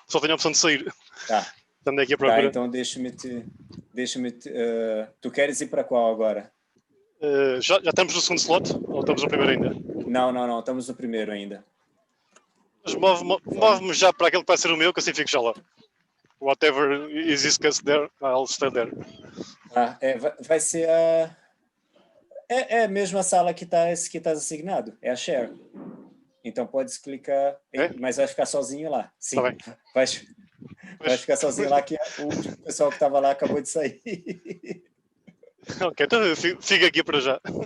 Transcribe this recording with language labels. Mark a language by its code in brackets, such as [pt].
[pt] Só tenho a opção de sair. Tá. Andei aqui a procurar. Tá, então deixa-me tu queres ir para qual agora? Já estamos no segundo slot? Ou estamos no primeiro ainda? Não. Estamos no primeiro ainda. Mas move-me já para aquele que vai ser o meu, que assim fico já lá. [en] Whatever is discussed there, I'll stay there. [pt] Vai ser a... É a mesma sala que está assignado. É a share. Então pode clicar, mas vai ficar sozinho lá. Sim, tá bem. Vai ficar sozinho lá, que o pessoal que estava lá acabou de sair. Ok, então fica aqui para já.